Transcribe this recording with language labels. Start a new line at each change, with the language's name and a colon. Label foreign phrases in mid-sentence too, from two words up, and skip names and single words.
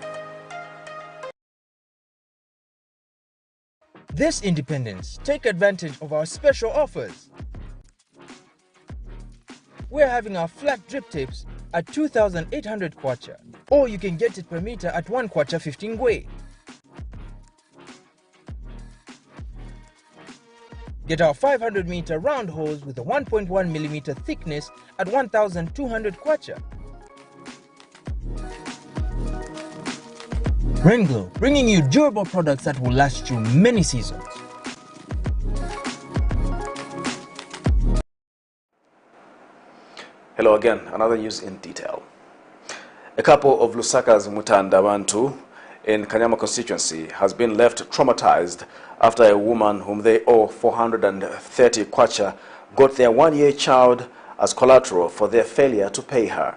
English: This Independence, take advantage of our special offers. We're having our flat drip tips at 2,800 kwacha, or you can get it per meter at 1 kwacha 15 ngwe. Get our 500 meter round hose with a 1.1 millimeter thickness at 1,200 kwacha. Rainglow, bringing you durable products that will last you many seasons. Hello again, another news in detail. A couple of Lusaka's Mutandabantu in Kanyama constituency has been left traumatized after a woman whom they owe 430 kwacha got their one-year child as collateral for their failure to pay her.